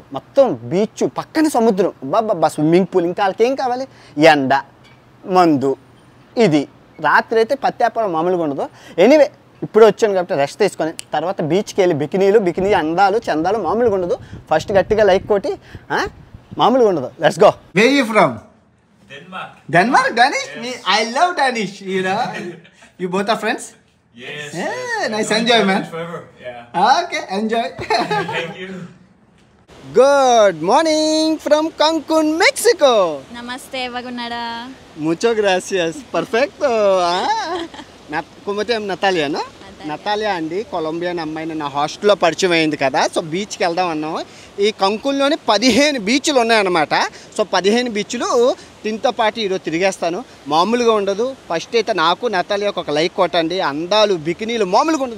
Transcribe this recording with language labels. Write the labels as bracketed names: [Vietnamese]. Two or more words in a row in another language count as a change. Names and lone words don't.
[Telugu] మొత్తం బీచ్ పక్కన సముద్రం, బాబా స్విమ్మింగ్ పూల్. ఇంకా వాళ్ళకి ఏం కావాలి? ఎండ, మందు. ఇది రాత్రి అయితే పత్యాపారం మామూలుగా ఉండదు. ఎనీవే ఇప్పుడు వచ్చాను కాబట్టి రెస్ట్ తీసుకొని తర్వాత బీచ్కి వెళ్ళి బికినీ అందాలు చందాలు మామూలుగా ఉండదు. ఫస్ట్ గట్టిగా లైక్ కొట్టి మామూలుగా ఉండదు. [English] Let's go. Where you from? Denmark. Danish? I love Danish, you know. You both are friends? Yes. Nice. Enjoy, man. Forever. Yeah. Okay, enjoy. Thank you. Good morning from Cancun, Mexico. [Telugu] Namaste బాగున్నారా? [Spanish] Muchas gracias. Perfecto. ¿Cómo te llamas? Natalia, ¿no? [Telugu] నతాలియా అండి, కొలంబియన్ అమ్మాయిని నా హాస్టల్లో పరిచయం అయింది కదా. సో బీచ్కి వెళ్దాం అన్నాము. ఈ కంకున్లోని 15 బీచ్లు ఉన్నాయన్నమాట. సో 15 బీచ్లు దీంతో పాటు ఈరోజు తిరిగేస్తాను. మామూలుగా ఉండదు. ఫస్ట్ అయితే నాకు నతాలియాకు ఒక లైక్ కొట్టండి. అందాలు, బికినీలు మామూలుగా ఉండదు.